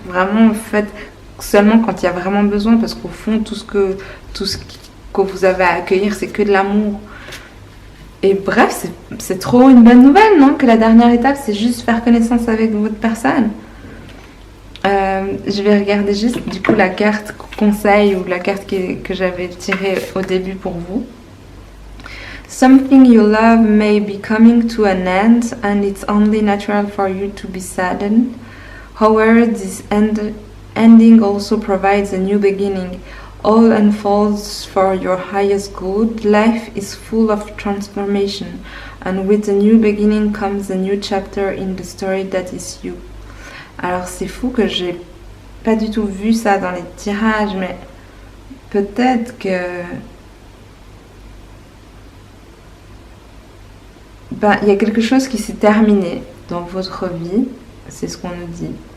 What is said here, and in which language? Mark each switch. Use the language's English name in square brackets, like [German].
[French] Vraiment faites seulement quand il y a vraiment besoin parce qu'au fond tout ce que vous avez à accueillir c'est que de l'amour. Et bref, c'est trop une bonne nouvelle, non? Que la dernière étape, c'est juste faire connaissance avec votre personne. Je vais regarder juste du coup la carte conseil ou la carte que j'avais tirée au début pour vous. [English] Something you love may be coming to an end and it's only natural for you to be saddened. However, this ending also provides a new beginning. All unfolds for your highest good. Life is full of transformation, and with a new beginning comes a new chapter in the story that is you. [French] Alors c'est fou que j'ai pas du tout vu ça dans les tirages, mais peut-être que il y a quelque chose qui s'est terminé dans votre vie, c'est ce qu'on nous dit.